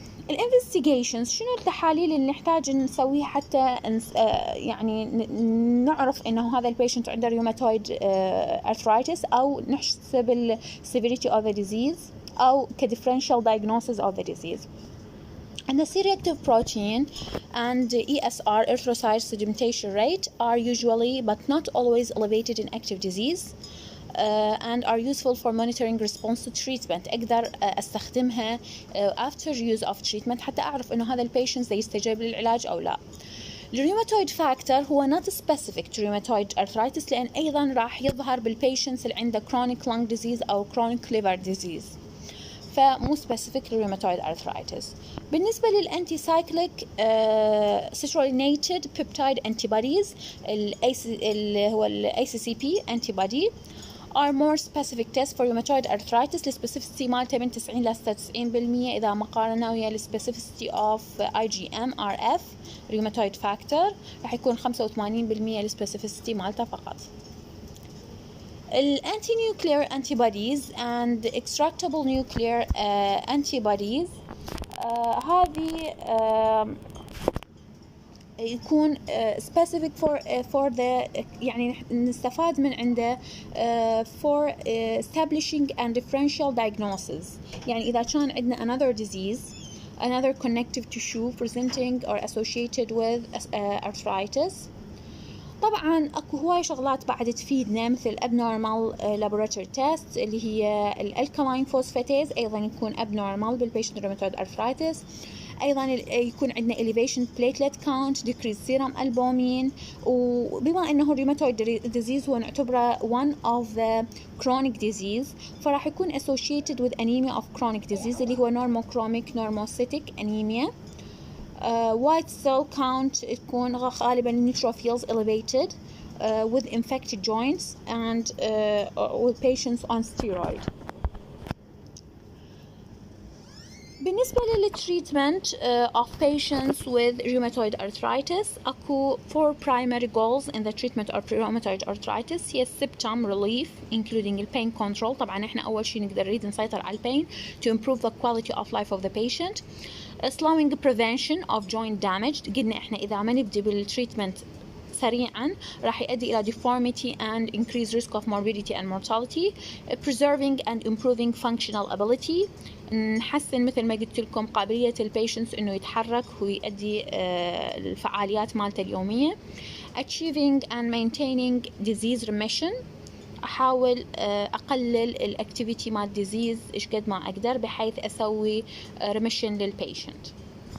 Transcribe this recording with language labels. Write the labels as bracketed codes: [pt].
[ar] الانفستيجيشنز شنو التحاليل اللي نحتاج نسويها حتى يعني نعرف انه هذا البيشنت عنده روماتويد ارثرايتس او نحسب [en] السيفيريتي of the disease [ar] او كديفرنشال [en] diagnosis of the disease. And the C-reactive protein and ESR, erythrocyte sedimentation rate, are usually but not always elevated in active disease. And are useful for monitoring response to treatment. [ar] أقدر أستخدمها [en] after use of treatment [ar] حتى أعرف إنه هذا البيشنت يستجيب للعلاج أو لا. الريوماتويد فاكتور هو [en] not specific to rheumatoid arthritis [ar] لأن أيضا راح يظهر بالبيشنتس اللي عنده [en] chronic lung disease [ar] أو [en] chronic liver disease، [ar] فمو specific للريوماتويد arthritis. بالنسبة للأنتي سايكليك [en] citrullinated peptide antibodies [ar] اللي هو ال [en] ACCP antibody are more specific tests for rheumatoid arthritis. [ar] السبيسيفيتي مالته من 90 ل 96% إذا مقارنة ويا السبيسيفيتي [en] of IgM RF rheumatoid factor [ar] راح يكون 85% السبيسيفيتي مالته فقط. [en] الانتي-nuclear antibodies and extractable nuclear antibodies [ar] هذه يكون [en] specific for the [ar] يعني نستفاد من عنده [en] for establishing and differential diagnosis. [ar] يعني إذا كان عندنا [en] another disease, another connective tissue presenting or associated with arthritis. [ar] طبعا اكو هواي شغلات بعد تفيدنا مثل [en] abnormal laboratory tests [ar] اللي هي الالكالاين فوسفاتيز ايضا يكون abnormal بالبيشنت روماتويد arthritis. ايضا يكون عندنا [en] elevation platelet count, decreased serum albumin. [ar] وبما انه الروماتويد [en] disease [ar] هو نعتبره [en] one of the chronic disease [ar] فراح يكون [en] associated with anemia of chronic disease [ar] اللي هو [en] normochromic normocytic anemia. White cell count [ar] تكون غالبا [en] neutrophils elevated with infected joints and with patients on steroid. [ar] بالنسبة للتريتمنت [en] of patients with rheumatoid arthritis أكو 4 primary goals in the treatment of rheumatoid arthritis. هي symptom relief including the pain control. [ar] طبعا احنا أول شيء نقدر نريد نسيطر على البين [en] to improve the quality of life of the patient. Slowing prevention of joint damage. [ar] قلنا احنا إذا ما نبدي بالتريتمنت سريعا راح يؤدي إلى [en] deformity and increased risk of morbidity and mortality. Preserving and improving functional ability. [ar] نحسن مثل ما قلت لكم قابلية البيشنتس إنه يتحرك ويؤدي الفعاليات مالته اليومية. [en] Achieving and maintaining disease remission. [ar] أحاول أقلل الأكتيفيتي مال disease إيش قد ما أقدر بحيث أسوي remission للبيشنت.